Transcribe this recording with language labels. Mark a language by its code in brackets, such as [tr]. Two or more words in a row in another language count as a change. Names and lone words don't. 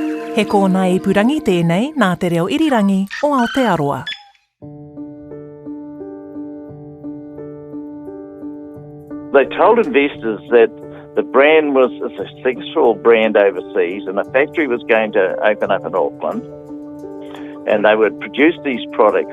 [mi] He kōna ipurangi tēnei nā te reo irirangi o Aotearoa. [en] They told investors that the brand was a successful brand overseas and a factory was going to open up in Auckland and they would produce these products.